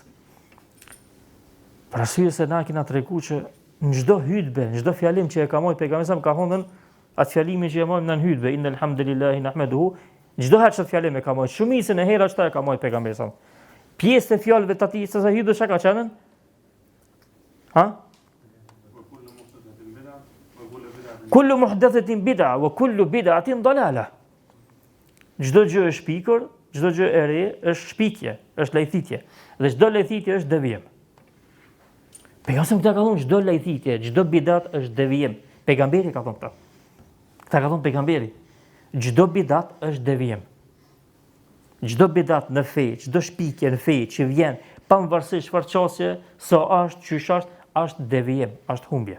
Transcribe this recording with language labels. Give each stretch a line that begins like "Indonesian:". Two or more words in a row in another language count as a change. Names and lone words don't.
Albanian: Për arsye se na kena treguar që në çdo hutbe, në çdo fjalim që e ka marrë pejgamberi sa ka thonë atë fjalimin që e marrim në hutbe,
Arabic: إن الحمد لله نحمده,
Albanian: çdo herë çfarë fjalim e ka marrë, shumicën e herë çfarë e ka marrë pejgamberi sa. Pjesë të fjalëve të atij se sa hutbe çka ka qenë? Ha?
Arabic: كل محدثة بدعة وكل بدعة ضلالة.
Albanian: Çdo gjë është shpikur, çdo gjë e re është shpikje, është lajthitje, dhe çdo lajthitje është devijim. Pejgamberi ka thonë çdo lajthitje, çdo bidat është devijim. Pejgamberi ka thonë këtë. Këtë ka thonë pejgamberi. Çdo bidat është devijim. Çdo bidat në fe, çdo shpikje në fe që vjen pavarësisht çfarë çështje, sa është, çysh është devijim, është humbje.